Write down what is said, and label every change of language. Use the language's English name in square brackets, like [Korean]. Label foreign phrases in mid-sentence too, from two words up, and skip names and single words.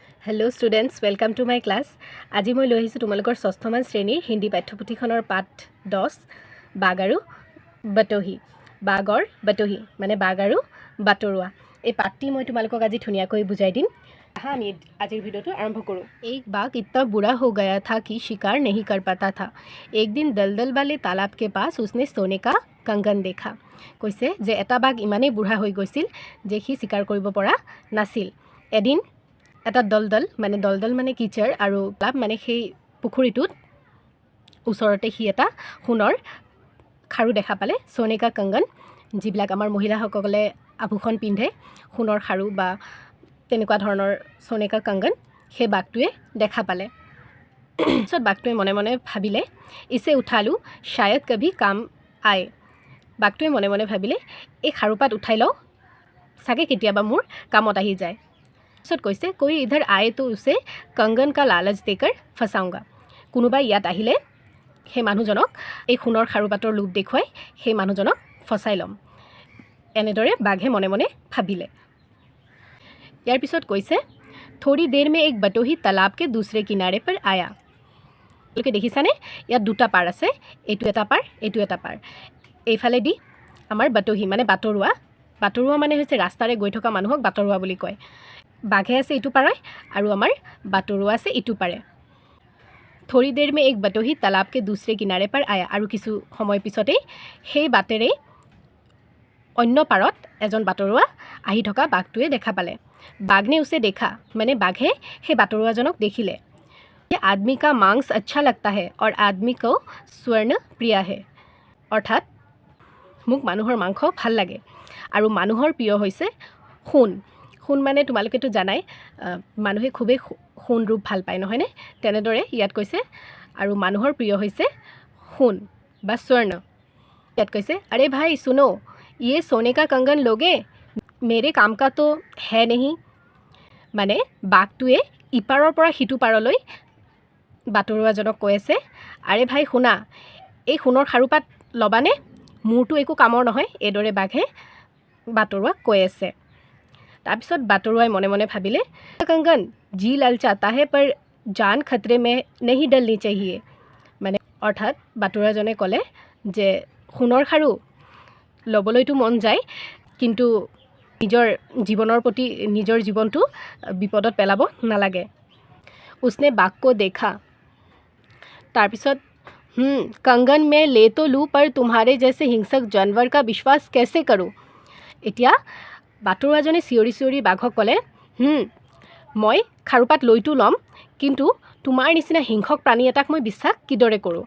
[English] Hello students, welcome to my class. [Hindi] आज मैं [Assamese] লৈ আহিছোঁ তোমালোকৰ ষষ্ঠমান শ্ৰেণীৰ হিন্দী পাঠ্যপুথিখনৰ পাঠ 10 বাঘ আৰু বাটহি। বাঘৰ বাটহি মানে বাঘ আৰু বাটৰুৱা। এই পাঠটি মই তোমালোকক আজি ধুনীয়াকৈ বুজাই দিম। আমি আজিৰ ভিডিওটো আৰম্ভ কৰোঁ। [Hindi] एक बाघ इतना बुरा हो गया था कि शिकार नहीं कर पाता था। एक दिन दलदल वाले तालाब के पास उसने सोने का कंगन देखा। [Assamese] কৈছে যে এটা বাঘ ইমানেই বুঢ়া হৈ গৈছিল যে সি শিকাৰ কৰিব পৰা নাছিল। এদিন এটা দলদল মানে কিচাৰ আৰু ক্লাব মানে সেই পুখুৰীটোত ওচৰতে সি এটা সোণৰ খাৰু দেখা পালে। [Hindi] सोने का कंगन, [Assamese] যিবিলাক আমাৰ মহিলাসকলে আভূষণ পিন্ধে, সোণৰ খাৰু বা তেনেকুৱা ধৰণৰ [Hindi] सोने का कंगन, [Assamese] সেই বাঘটোৱে দেখা পালে। পিছত বাঘটোৱে মনে মনে ভাবিলে [Hindi] इसे उठा लूँ शायद कभी काम आए। [Assamese] বাঘটোৱে মনে মনে ভাবিলে এই খাৰুপাত উঠাই লওঁ, চাগে কেতিয়াবা মোৰ কামত আহি যায়। পিছত কৈছে [Hindi] कोई इधर आए तो उसे कंगन का लालच देकर फसाऊंगा। [Assamese] কোনোবাই ইয়াত আহিলে সেই মানুহজনক এই সোণৰ খাৰুপাতৰ লোভ দেখুৱাই সেই মানুহজনক ফচাই ল'ম। এনেদৰে বাঘে মনে মনে ভাবিলে। ইয়াৰ পিছত কৈছে [Hindi] थोड़ी देर में एक बटोही तालाब के दूसरे किनारे पर आया। [Assamese] আপোনালোকে দেখিছানে, ইয়াত দুটা পাৰ আছে, এইটো এটা পাৰ, এইটো এটা পাৰ। এইফালেদি আমাৰ বাটহি মানে বাটৰুৱা। বাটৰুৱা মানে হৈছে ৰাস্তাৰে গৈ থকা মানুহক বাটৰুৱা বুলি কয়। বাঘে আছে ইটো পাৰে আৰু আমাৰ বাটৰুৱা আছে ইটো পাৰে। [Hindi] थोड़ी देर में एक बटोही तालाब के दूसरे किनारे पर आया। [Assamese] আৰু কিছু সময় পিছতেই সেই বাটেৰে অন্য পাৰত এজন বাটৰুৱা আহি থকা বাঘটোৱে দেখা পালে। [Hindi] बाघ ने उसे देखा [Assamese] মানে বাঘে সেই বাটৰুৱাজনক দেখিলে। [Hindi] ये आदमी का मांस अच्छा लगता है और आदमी को स्वर्ण प्रिय है। [Assamese] অৰ্থাৎ মোক মানুহৰ মাংস ভাল লাগে আৰু মানুহৰ প্ৰিয় হৈছে সোণ। সোণ মানে তোমালোকেতো জানাই, মানুহে খুবেই সোণ ৰূপ ভাল পায় নহয়নে? তেনেদৰে ইয়াত কৈছে আৰু মানুহৰ প্ৰিয় হৈছে সোণ বা স্বৰ্ণ। ইয়াত কৈছে [Hindi] अरे भाई सुनो, ये सोने का कंगन लोगे, मेरे काम का तो है नहीं। [Assamese] মানে বাঘটোৱে ইপাৰৰ পৰা সিটো পাৰলৈ বাটৰুৱাজনক কৈ আছে, [Hindi] अरे भाई [Assamese] শুনা, এই সোণৰ খাৰুপাত ল'বানে? মোৰতো একো কামৰ নহয়। এইদৰে বাঘে বাটৰুৱাক কৈ আছে। তাৰপিছত বাটৰুৱাই মনে মনে ভাবিলে [Hindi] कंगन जी ललचाता है पर जान खतरे में नहीं डलनी चाहिए। [Assamese] মানে অৰ্থাৎ বাটৰুৱাজনে ক'লে যে সোণৰ খাৰু ল'বলৈতো মন যায়, কিন্তু নিজৰ জীৱনৰ প্ৰতি নিজৰ জীৱনটো বিপদত পেলাব নালাগে। [Hindi] उसने बाघ को देखा। তাৰপিছত कंगन में ले तो लूँ पर तुम्हारे जैसे हिंसक जानवर का विश्वास कैसे करूँ। [Assamese] এতিয়া বাটৰুৱাজনে চিঞৰি চিঞৰি বাঘক ক'লে মই খাৰুপাত লৈতো ল'ম, কিন্তু তোমাৰ নিচিনা হিংসক প্ৰাণী এটাক মই বিশ্বাস কিদৰে কৰোঁ।